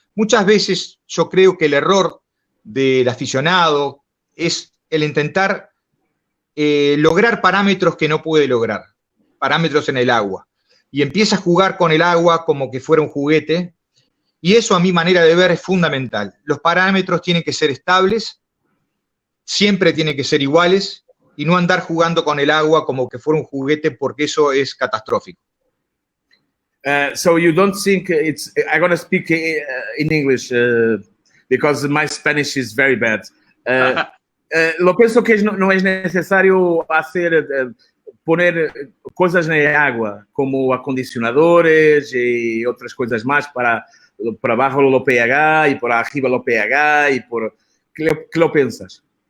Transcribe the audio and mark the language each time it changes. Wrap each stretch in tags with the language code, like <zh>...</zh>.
<es>Muchas veces yo creo que el error del aficionado es el intentar lograr parámetros que no puede lograr, parámetros en el agua, y empieza a jugar con el agua como que fuera un juguete, y eso a mi manera de ver es fundamental. Los parámetros tienen que ser estables, siempre tienen que ser iguales, y no andar jugando con el agua como que fuera un juguete porque eso es catastrófico.</es> <en>So you don't think it's... I'm going to speak in English because my Spanish is very bad.</en> <es>Lo pienso que no es necesario poner cosas en el agua, como acondicionadores y otras cosas más para abajo lo pH y por arriba lo pH y por... ¿Qué lo piensas?</es>